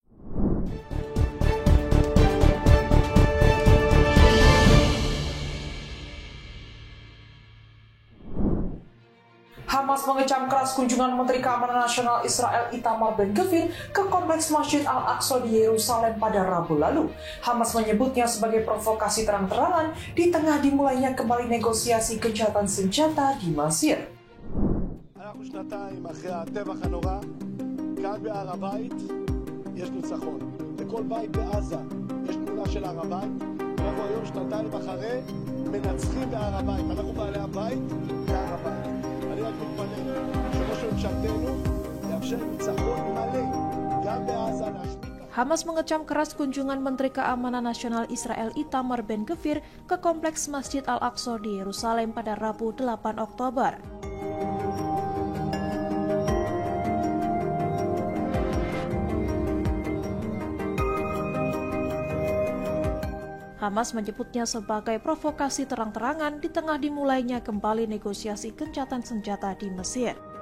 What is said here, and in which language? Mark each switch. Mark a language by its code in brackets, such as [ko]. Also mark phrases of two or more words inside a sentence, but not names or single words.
[id] Hamas mengecam keras kunjungan Menteri Keamanan Nasional Israel Itamar Ben-Gvir ke kompleks Masjid Al-Aqsa di Yerusalem pada Rabu lalu. Hamas menyebutnya sebagai provokasi terang-terangan di tengah dimulainya kembali negosiasi gencatan senjata di Mesir. [he] אנחנו שנתיים אחרי הטבח הנורא, כאן בהר הבית יש ניצחון. לכל בית בעזה יש תמונה של הר הבית, אנחנו היום שנתיים אחרי מנצחים בהר הבית. אנחנו בעלי הבית בהר הבית. אני רק מתפלל שראש ממשלתנו יאפשר ניצחון מלא גם בעזה להשמיד. [id] Hamas mengecam keras kunjungan Menteri Keamanan Nasional Israel Itamar Ben-Gvir ke kompleks Masjid Al-Aqsa di Yerusalem pada Rabu 8 Oktober. Hamas menyebutnya sebagai provokasi terang-terangan di tengah dimulainya kembali negosiasi gencatan senjata di Mesir.